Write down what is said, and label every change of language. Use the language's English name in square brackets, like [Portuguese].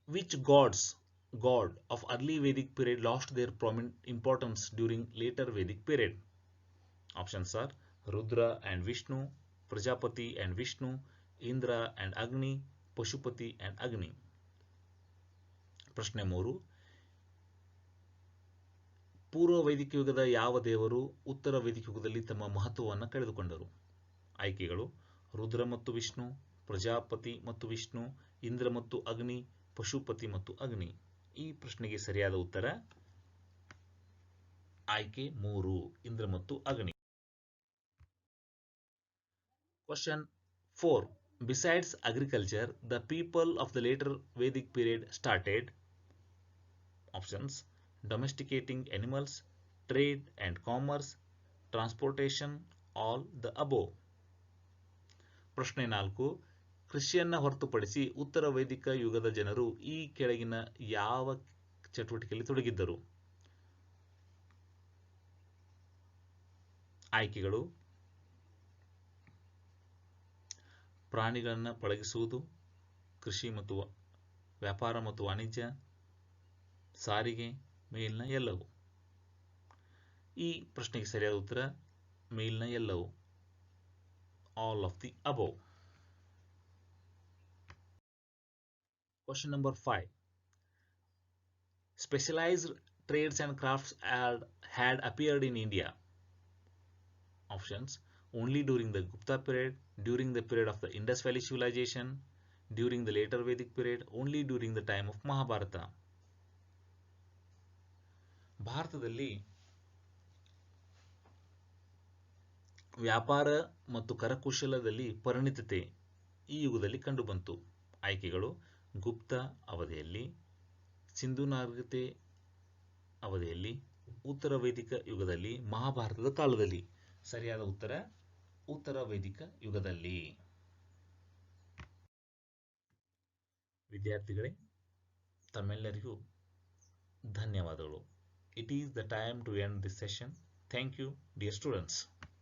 [English] Which god of early Vedic period lost their importance during later Vedic period? Options are Rudra and Vishnu, Prajapati and Vishnu, Indra and Agni, Pashupati and Agni. [Kannada] ಪ್ರಶ್ನೆ 3. ಪೂರ್ವ ವೈದಿಕ ಯುಗದ ಯಾವ ದೇವರು ಉತ್ತರ ವೈದಿಕ ಯುಗದಲ್ಲಿ ತಮ್ಮ ಮಹತ್ವವನ್ನು ಕಳೆದುಕೊಂಡರು? ಆಯ್ಕೆಗಳು: ರುದ್ರ ಮತ್ತು ವಿಷ್ಣು, ಪ್ರಜಾಪತಿ ಮತ್ತು ವಿಷ್ಣು, ಇಂದ್ರ ಮತ್ತು ಅಗ್ನಿ, ಪಶುಪತಿ ಮತ್ತು ಅಗ್ನಿ. ಈ ಪ್ರಶ್ನೆಗೆ ಸರಿಯಾದ ಉತ್ತರ ಆಯ್ಕೆ 3, ಇಂದ್ರ ಮತ್ತು ಅಗ್ನಿ. [English] Question 4. Besides agriculture, the people of the later Vedic period started options: domesticating animals, trade and commerce, transportation, all the above. [Kannada] ಪ್ರಶ್ನೆ 4. ಕೃಷಿಯನ್ನು ಹೊರತುಪಡಿಸಿ ಉತ್ತರ ವೈದಿಕ ಯುಗದ ಜನರು ಈ ಕೆಳಗಿನ ಯಾವ ಚಟುವಟಿಕೆಯಲ್ಲಿ ತೊಡಗಿದ್ದರು? ಆಯ್ಕೆಗಳು: ಪ್ರಾಣಿಗಳನ್ನು ಪಳಗಿಸುವುದು, ಕೃಷಿ ಮತ್ತು ವ್ಯಾಪಾರ ಮತ್ತು ವಾಣಿಜ್ಯ, ಸಾರಿಗೆ, ಮೇಲಿನ ಎಲ್ಲವೂ. ಈ ಪ್ರಶ್ನೆಗೆ ಸರಿಯಾದ ಉತ್ತರ ಮೇಲ್ನ ಎಲ್ಲವೂ, [English] All of the above. Question number 5. Specialized trades and crafts had appeared in India. Options: only during the Gupta period, during the period of the Indus Valley civilization, during the later Vedic period, only during the time of Mahabharata. [Kannada] ಭಾರತದಲ್ಲಿ ವ್ಯಾಪಾರ ಮತ್ತು ಕರಕುಶಲದಲ್ಲಿ ಪರಿಣಿತತೆ ಈ ಯುಗದಲ್ಲಿ ಕಂಡುಬಂತು. ಆಯ್ಕೆಗಳು: ಗುಪ್ತ ಅವಧಿಯಲ್ಲಿ, ಸಿಂಧು ನಾಗರಿಕತೆ ಅವಧಿಯಲ್ಲಿ, ಉತ್ತರ ವೇದಿಕ ಯುಗದಲ್ಲಿ, ಮಹಾಭಾರತದ ಕಾಲದಲ್ಲಿ. ಸರಿಯಾದ ಉತ್ತರ ಉತ್ತರ ವೇದಿಕ ಯುಗದಲ್ಲಿ. ವಿದ್ಯಾರ್ಥಿಗಳೇ, ತಮ್ಮೆಲ್ಲರಿಗೂ ಧನ್ಯವಾದಗಳು. [English] It is the time to end this session. Thank you, dear students.